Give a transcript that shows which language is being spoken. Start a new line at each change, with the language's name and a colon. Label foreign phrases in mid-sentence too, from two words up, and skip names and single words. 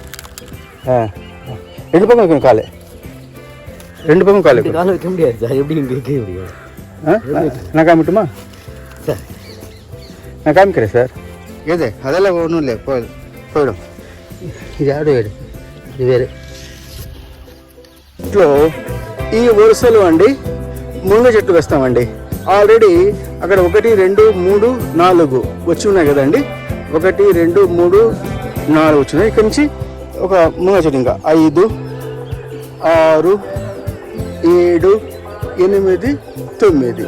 Tamil: ரெண்டு பக்கம் வைக்கணும் கால், ரெண்டு பக்கம் கால் வைக்க முடியாது சார். எப்படி வைக்க முடியும்? நான் காமிட்டுமா சார்? நான் காமிக்கிறேன் சார். எது அதெல்லாம் ஒன்றும் இல்லை, போயிடும். இது ஆடு வேடு, இது வேறு.
Telugu: ఇట్లో ఈ వరుసలో అండి మునగ చెట్లు వేస్తామండి. ఆల్రెడీ అక్కడ 1 2 3 4 వచ్చి ఉన్నాయి కదండి. 1 2 3 4 వచ్చినాయి. ఇక్కడ నుంచి ఒక మునగ చెట్టు ఇంకా 5 6 7 8 9.